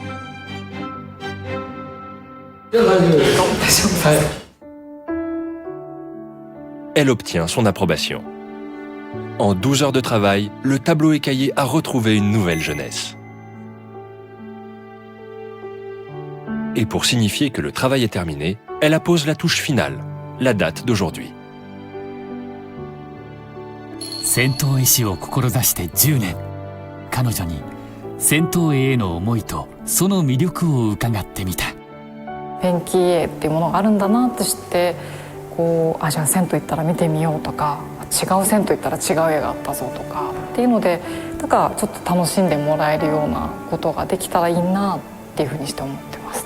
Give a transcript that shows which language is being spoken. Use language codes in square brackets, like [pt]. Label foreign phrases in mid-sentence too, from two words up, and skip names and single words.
[fr] Elle obtient son approbation. En 12 heures de travail, le tableau écaillé a retrouvé une nouvelle jeunesse. Et pour signifier que le travail est terminé, elle appose la touche finale, la date d'aujourd'hui. [ja] 銭湯絵師を志して10年。彼女に銭湯絵への思いとその魅力を伺ってみた。ペンキ絵っていうものがあるんだなって知って、こう、じゃあ銭湯行ったら見てみようとか、違う銭湯行ったら違う絵があったぞとかっていうので、なんかちょっと楽しんでもらえるようなことができたらいいなっていうふうにして思ってます。